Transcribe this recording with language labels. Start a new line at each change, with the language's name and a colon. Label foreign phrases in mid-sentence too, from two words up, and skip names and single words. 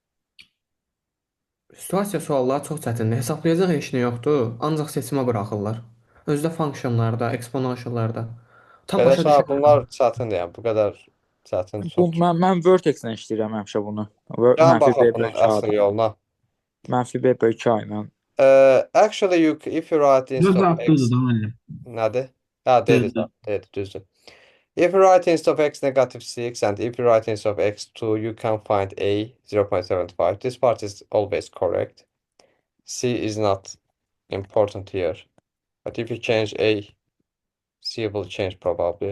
Azerbaijani: Situasiya sualları çox çətindir. Hesablayacaq heç nə yoxdur. Ancaq seçimə buraxırlar. Özdə funksiyonlarda, eksponensiallarda. Tam Belə başa şey, düşə bunlar çətindir, yəni bu qədər çətin Bu çox. mən vertex-lə işləyirəm həmişə bunu. Gəlin Mənfi baxaq b bunun bölü əsl a. yoluna. Mənfi b bölü a ilə.
English: Actually, if you write
Azerbaijani: Yox,
English: instead of
Azerbaijani: cavab durdu x, da müəllim. nədir? Ha, dedi, Düzdür. düzdür.
English: If you write instead of x -6 and if you write instead of x2, you can find a 0.75. This part is always correct. C is not important here. But if you change a, C will change probably.